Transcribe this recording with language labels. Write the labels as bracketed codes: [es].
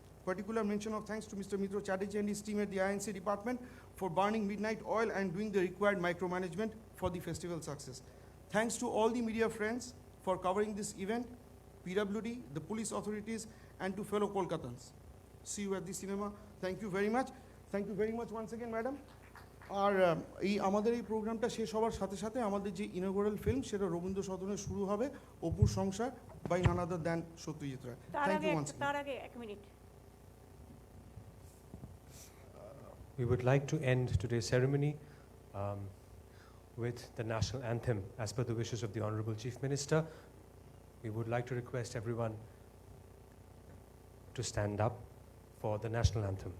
[en] Particular mention of thanks to Mr. Mitra Chatterjee and his team at the INC department for burning midnight oil and doing the required micromanagement for the festival success. Thanks to all the media friends for covering this event, PWD, the police authorities, and to fellow Kolkatans. See you at the cinema. Thank you very much. Thank you very much once again, madam. [bn] আর এই আমাদের এই প্রোগ্রামটা শেষ হওয়ার সাথে সাথে আমাদের যে ইনঅগ্রাল ফিল্ম সেটা রবীন্দ্র সদনে শুরু হবে, অপুর সংসার [en] by none other than [bn] Satyajit Ray. [en] thank you once [bn] তার আগে এক minute. [en] We would like to end today's ceremony with the national anthem as per the wishes of the Honorable Chief Minister. We would like to request everyone to stand up for the national anthem.